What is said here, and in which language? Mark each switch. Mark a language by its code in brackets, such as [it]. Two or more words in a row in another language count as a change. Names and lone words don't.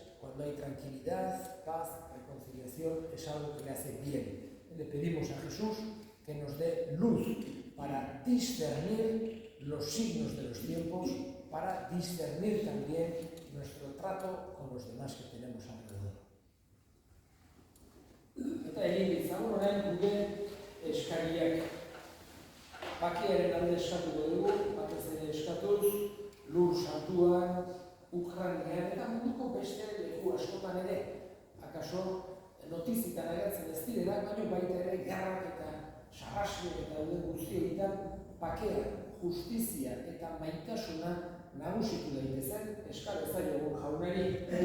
[es] Cuando hay tranquilidad, paz, reconciliación, es algo que le hace bien. Le pedimos a Jesús que nos dé luz para discernir los signos de los tiempos, para discernir también nuestro trato con los demás que tenemos alrededor. [eu] Eta egin ditzagun orain gure eskariak. Bakearen alde eskatuko dugu, batez ere eskatuz, lur santuan, Ukrainan eta munduko beste leku askotan ere, akaso notizitan agertzen ez direla, baina baita ere gerrak eta sarrasiak eta dauden guztietan bakea, justizia eta maitasuna nagusitu daitezen, eskal ezaiogun jaunari.